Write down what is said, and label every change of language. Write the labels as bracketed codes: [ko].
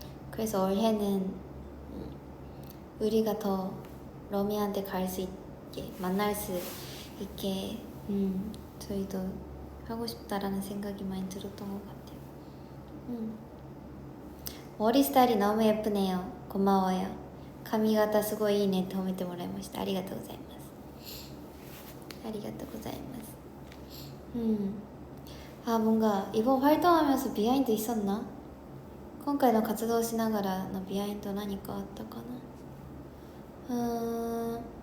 [ko] 그래서 올해는 우리가 더 러미한테 갈 수 있게 만날 수 있게 저희도 하고 싶다라는 생각이 많이 들었던 것 같아요. 머리 스타일이 너무 예쁘네요. 고마워요. [ja] 髪型すごいいいねって褒めてもらいました。ありがとうございます。ありがとうございます。 [ko] 뭔가 이번 활동하면서 비하인드 있었나? [ja] 今回の活動しながらのビハインド何かあったかな。